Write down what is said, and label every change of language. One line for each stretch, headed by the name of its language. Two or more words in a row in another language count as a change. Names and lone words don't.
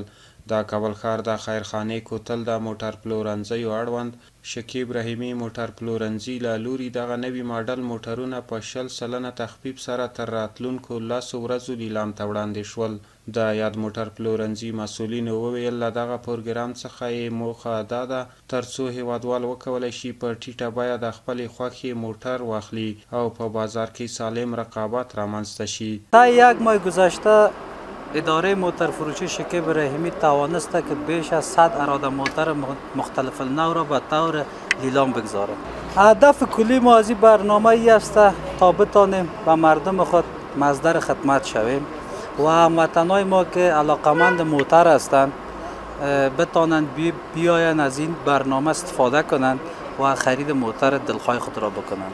Pashto: د کابل ښار د خیرخانې کوتل د موټر پلورنځیو اړوند شکیب رحیمي موټر پلورنځي له لوري دغه نوي ماډل موټرونه په 60% تخفیف سره تر راتلونکو 10 ورځو لیلام ته وړاندې شول. د یاد موټر پلورنځي مسؤلینو وویل له دغه پروګرام څخه یې موخه دا ده ترڅو هیوادوال وکولی شي په ټیټه بیه د خپلې خوښې موټر واخلي او په بازار کې سالم رقابت رامنځته شي.
Persian: تا یک ماه گذشته اداره موتر فروشی شکیب رحیمی توانسته که بیش از 100 اراده موتر مختلف النوع را به طور لیلام بگذاره. هدف کلی ما از این برنامه ای است تا بتانیم و مردم خود مصدر خدمت شویم و هموطنای ما که علاقمند موتر هستند بتانند بیاین از این برنامه استفاده کنند و خرید موتر دلخواه خود را بکنند.